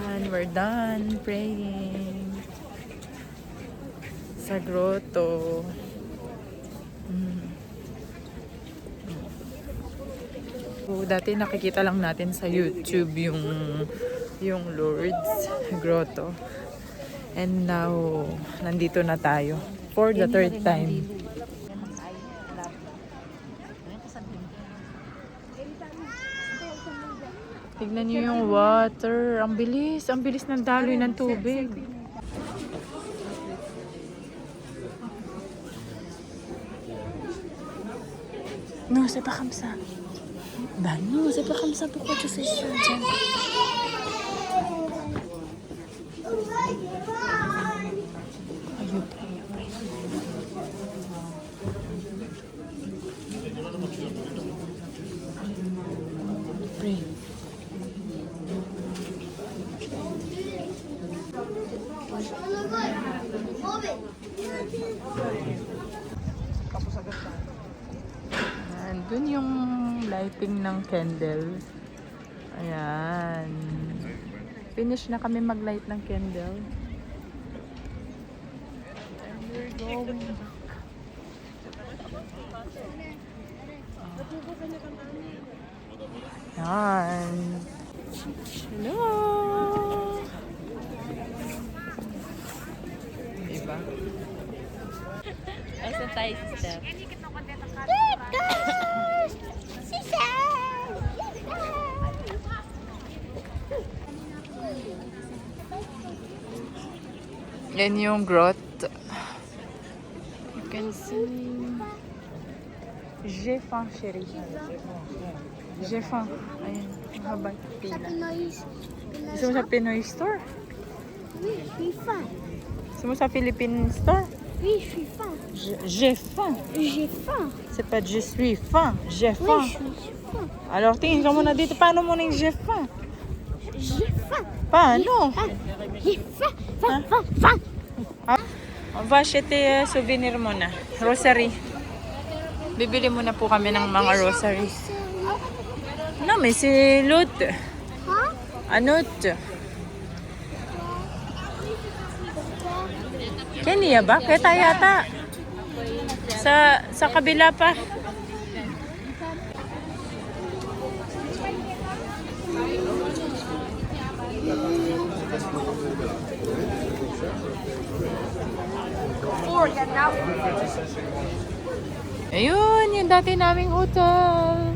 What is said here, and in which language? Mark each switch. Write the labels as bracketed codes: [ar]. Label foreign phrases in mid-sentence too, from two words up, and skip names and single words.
[en] we're done praying sa grotto. [tl] So, dati nakikita lang natin sa YouTube yung Lourdes grotto. [en] And now, [tl] nandito na tayo [en] for the third time. [tl] Tignan niyo yung water. Ang bilis ng daloy ng tubig. [fr] No, c'est pas comme ça. Bah non, c'est pas comme ça. Pourquoi tu fais ça, [en] Jen? Pray. [tl] Dun yung lighting ng candle. Ayan. Finish na kami mag-light ng candle. [en] And we're going back. [tl] Ayan. Hello! Diba? Asa tayo, sister? Yan yung grotto. [en] You can see. [fr] J'ai faim, chérie. J'ai faim. [tl] Ayan, mahabang pila. Gusto mo sa Pinoy store? [fr] Oui, je suis faim. [tl] Gusto mo sa Philippine store? [fr] Oui, je suis faim. J'ai faim. J'ai faim. C'est pas je suis faim. J'ai Oui, faim. je suis faim. Alors, [tl] tingin ka muna dito. Paano mo nang [fr] j'ai faim? J'ai faim. [tl] Paano? [fr] J'ai faim. Faim, faim, faim. On va acheter souvenir muna. [tl] Rosary. Bibili muna po kami ng mga rosaries. [fr] Non, mais c'est l'autre. Un autre. [tl] Kenya ba? Kaya yata. Sa kabila pa. Ayun, yung dati naming hotel.